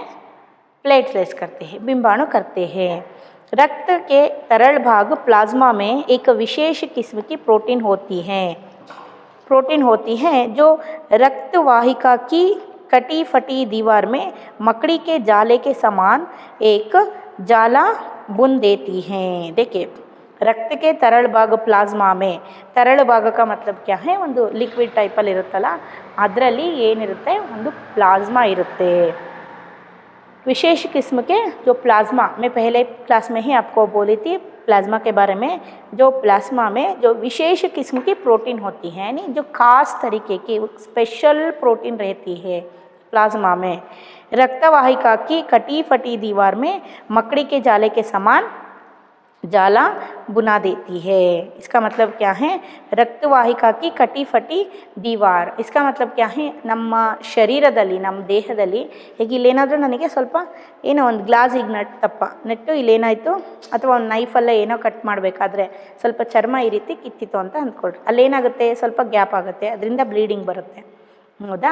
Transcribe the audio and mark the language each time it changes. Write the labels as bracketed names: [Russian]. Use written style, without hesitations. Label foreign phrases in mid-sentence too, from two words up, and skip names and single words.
[Hindi] प्लेटलेट्स करते हैं, बिंबाणु करते हैं. रक्त के तरल भाग प्लाज्मा में एक विशेष किस्म की प्रोटीन होती है जो रक्त वाहिका की कटी फटी दीवार में मकड़ी के जाले के समान एक जाला बुन देती हैं. देखिए, रक्त के तरल भाग प्लाज्मा में, तरल भाग का मतलब क्या है? [Kannada] ಒಂದು ಲಿಕ್ವಿಡ್ ಟೈಪಲ್ಲಿ ಇರುತ್ತಲ್ಲ ಅದರಲ್ಲಿ ಏನಿರುತ್ತೆ? ಒಂದು ಪ್ಲಾಸ್ಮಾ ಇರುತ್ತೆ. [Hindi] विशेष किस्म के जो प्लाज्मा, मैं पहले क्लास में ही आपको बोली थी प्लाज्मा के बारे में. जो प्लाज्मा में जो विशेष किस्म की प्रोटीन होती है, यानी जो खास तरीके की [English] special protein [Hindi] रहती है प्लाज्मा में. रक्तवाहिका की कटी फटी दीवार में मकड़ी के जाले के समान जाला बुना देती है। इसका मतलब क्या है? रक्तवाहिका की कटी फटी दीवार। इसका मतलब क्या है? [Kannada] ನಮ್ಮ ಶರೀರದಲ್ಲಿ, ನಮ್ಮ ದೇಹದಲ್ಲಿ ಈಗ ಇಲ್ಲೇನಾದರೂ ನನಗೆ ಸ್ವಲ್ಪ ಏನೋ ಒಂದು ಗ್ಲಾಸ್ ಈಗ ನೆಟ್ಟು ಇಲ್ಲೇನಾಯಿತು, ಅಥವಾ ಒಂದು ನೈಫಲ್ಲೇ ಏನೋ ಕಟ್ ಮಾಡಬೇಕಾದ್ರೆ ಸ್ವಲ್ಪ ಚರ್ಮ ಈ ರೀತಿ ಕಿತ್ತಿತ್ತು ಅಂತ ಅಂದ್ಕೊಳ್ರಿ, ಅಲ್ಲೇನಾಗುತ್ತೆ, ಸ್ವಲ್ಪ ಗ್ಯಾಪ್ ಆಗುತ್ತೆ, ಅದರಿಂದ ಬ್ಲೀಡಿಂಗ್ ಬರುತ್ತೆ, ಹೌದಾ?